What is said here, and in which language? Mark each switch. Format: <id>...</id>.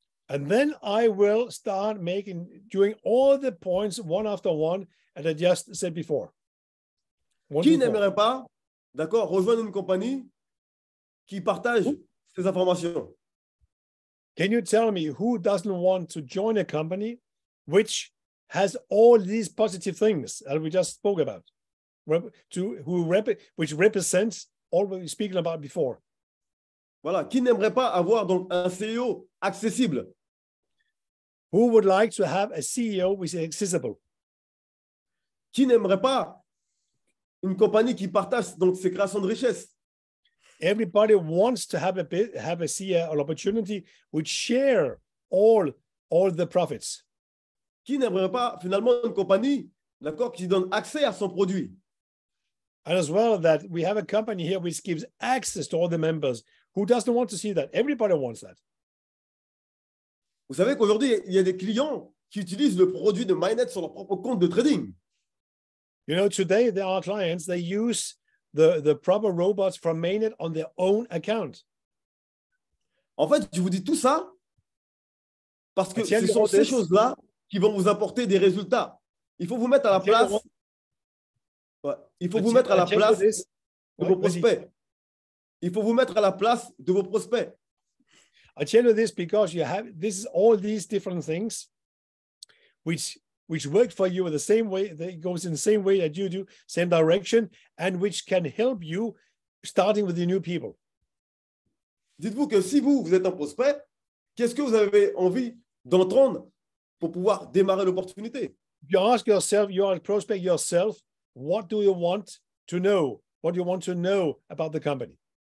<en>And then I will start doing all the points one after one, as I just said before.</en> <fr>Qui n'aimerait pas, d'accord, rejoindre une compagnie qui partage ces informations?</fr> <en>Can you tell me who doesn't want to join a company which has all these positive things that we just spoke about, which represents all what we were speaking about before?</en> <fr>Voilà, qui n'aimerait pas avoir donc un CEO accessible?</fr> <en>Who would like to have a CEO which is accessible?</en> <fr>Qui n'aimerait pas une compagnie qui partage donc ses créations de richesse?</fr> <en>Everybody wants to have a CEO, an opportunity which share all the profits.</en> <fr>Qui n'aimerait pas finalement une compagnie, d'accord, qui donne accès à son produit?</fr> <en>And as well, that we have a company here which gives access to all the members. Who doesn't want to see that? Everybody wants that.</en> <fr>Vous savez qu'aujourd'hui, il y a des clients qui utilisent le produit de MyNet sur leur propre compte de trading. You know, today there are clients, they use the proper robots from MayNet on their own account. En fait, je vous dis tout ça parce que ce sont ces choses-là qui vont vous apporter des résultats. Il faut vous mettre à la place. Ouais, il faut vous mettre à la place de vos prospects. Il faut vous mettre à la place de vos prospects.</fr> <en>I tell you this because this is all these different things which work for you in the same way, that goes in the same way that you do, same direction, and which can help you starting with the new people.</en> <fr>Dites-vous que si vous êtes un prospect, qu'est-ce que vous avez envie d'entendre pour pouvoir démarrer l'opportunité?</fr> <en>You ask yourself, you are a prospect yourself, what do you want to know? What do you want to know about the company?</en>